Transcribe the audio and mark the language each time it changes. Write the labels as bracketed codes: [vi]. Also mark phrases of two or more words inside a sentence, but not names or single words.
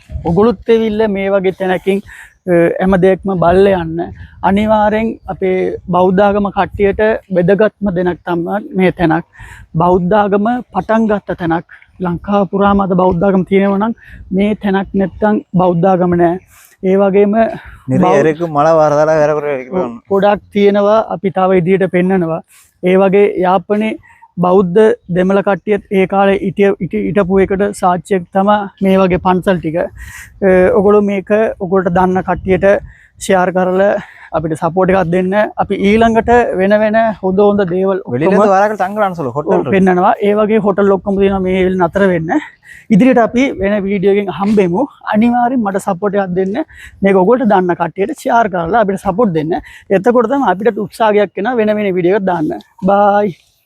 [si] ඔගොල්ලොත් එවිල්ල මේ වගේ තැනකින් හැම දෙයක්ම බලලා යන්න. අනිවාර්යෙන් අපේ බෞද්ධ ආගම කට්ටියට වැදගත්ම දෙයක් තමයි මේ තැනක්. බෞද්ධ ආගම පටන් ගත්ත තැනක්. ලංකාව පුරාම අද බෞද්ධ ආගම තියෙනවා නම් මේ තැනක් නැත්තම් බෞද්ධ ආගම නෑ. ඒ වගේම [ta] நிறைய மழை வரதால வேற [si] ගොඩක් තියෙනවා අපි තව ඉදිරියට පෙන්නනවා. ඒ වගේ යාපනයේ බෞද්ධ දෙමළ කට්ටියත් ඒ කාලේ හිටපු එකට සාක්ෂියක් තමයි මේ වගේ පන්සල් ටික. ඔගොල්ලෝ මේක ඔගොල්ලන්ට දන්න කට්ටියට ෂෙයාර් කරලා අපිට සපෝට් එකක් දෙන්න. අපි ඊළඟට වෙන හොඳ හොඳ දේවල් [ta] வெளியில இருந்து வராக்கள் தங்கலாம்னு சொல்லு ஹோட்டல் இருக்கு. [si] පෙන්නනවා. ඒ වගේ හොටල් ඔක්කොම තියෙනවා මේ වෙලේ නතර වෙන්න. ඉදිරියට අපි වෙන වීඩියෝ එකකින් හම්බෙමු. අනිවාර්යෙන් මට සපෝට් එකක් දෙන්න. මේක ඔයගොල්ලෝ දන්න කට්ටියට ෂෙයාර් කරලා අපිට සපෝට් දෙන්න. එතකොට තමයි අපිට උත්සාහයක් වෙනවා වෙන වීඩියෝ එකක් දාන්න. බයි.